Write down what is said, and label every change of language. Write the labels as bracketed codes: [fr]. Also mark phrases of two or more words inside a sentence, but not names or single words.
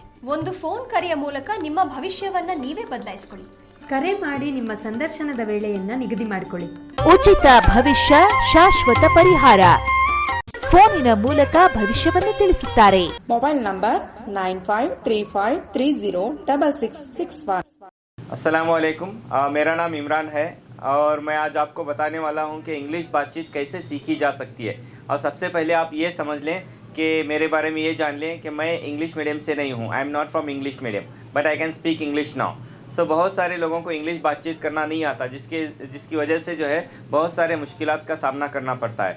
[kn] ಒಂದು ಫೋನ್ ಕರೆಯ ಮೂಲಕ ನಿಮ್ಮ ಭವಿಷ್ಯವನ್ನು ನೀವೇ ಬದಲಾಯಿಸ್ಕೊಳ್ಳಿ. ಕರೆ ಮಾಡಿ ನಿಮ್ಮ ಸಂದರ್ಶನದ ವೇಳೆಯನ್ನ ನಿಗದಿ ಮಾಡಿಕೊಳ್ಳಿ. ಉಚಿತ ಭವಿಷ್ಯ ಶಾಶ್ವತ ಪರಿಹಾರ. ಫೋನಿನ ಮೂಲಕ ಭವಿಷ್ಯವನ್ನು ತಿಳಿಸುತ್ತಾರೆ. [en] mobile number [kn] 9535306661. [hi] अस्सलामुअलैकुम, मेरा नाम इमरान है और मैं आज आपको बताने वाला हूं कि इंग्लिश बातचीत कैसे सीखी जा सकती है। और सबसे पहले आप ये समझ लें कि मेरे बारे में ये जान लें कि मैं [en] English medium [hi] से नहीं हूं। [en] I am not from English medium but I can speak English now. [hi] सो बहुत सारे लोगों को इंग्लिश बातचीत करना नहीं आता, जिसकी वजह से जो है बहुत सारे मुश्किलात का सामना करना पड़ता है।